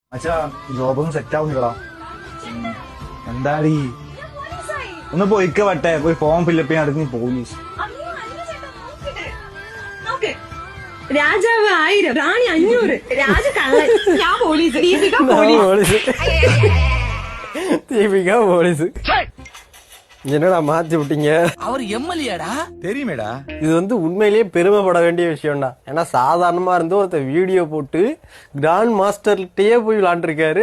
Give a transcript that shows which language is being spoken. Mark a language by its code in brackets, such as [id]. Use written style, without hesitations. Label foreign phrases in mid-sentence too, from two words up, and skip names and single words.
[ml] അച്ഛാ ജോബൊന്നും സെറ്റ് ആവുന്നില്ലടാ. എന്താടി ഒന്ന് പോയിക്ക വട്ടെ, പോയി ഫോം ഫില്ലപ്പ് ചെയ്യാൻ അടുത്ത് പോലീസ്. രാജാവ് 1000, റാണി 500, രാജ കള്ളൻ, ഞാൻ പോലീസ്, ദീപിക [ta] போலீஸ். என்னடா மாத்தி விட்டீங்க? அவர் எம்எல்ஏடா தெரியுமேடா. இது வந்து உண்மையிலேயே பெருமைப்பட வேண்டிய விஷயம்டா. ஏன்னா சாதாரணமா இருந்து ஒருத்தர் வீடியோ போட்டு கிராண்ட் மாஸ்டர்கிட்டயே போய் விளையாண்டுருக்காரு.